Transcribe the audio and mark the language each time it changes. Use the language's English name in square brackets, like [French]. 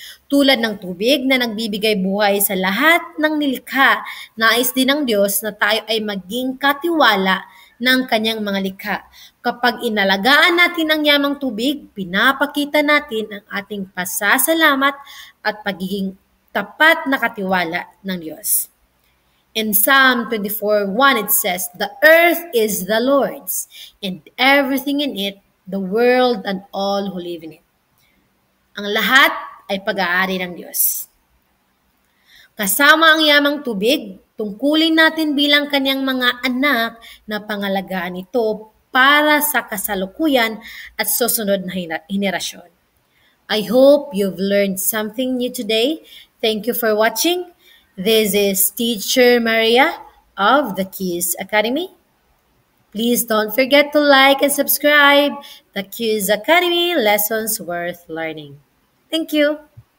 [Filipino] Tulad ng tubig na nagbibigay buhay sa lahat ng nilikha, nais din ng Diyos na tayo ay maging katiwala ng kanyang mga likha. Kapag inalagaan natin ang yamang tubig, pinapakita natin ang ating pasasalamat at pagiging tapat na katiwala ng Diyos. [English] In Psalm 24:1 it says, "The earth is the Lord's, and everything in it, the world and all who live in it." [Filipino] Ang lahat ay pag-aari ng Diyos. Kasama ang yamang tubig, tungkulin natin bilang kanyang mga anak na pangalagaan ito para sa kasalukuyan at susunod na henerasyon. [English] I hope you've learned something new today. Thank you for watching. This is Teacher Maria of the Keys Academy. Please don't forget to like and subscribe the Keys Academy Lessons Worth Learning. Thank you.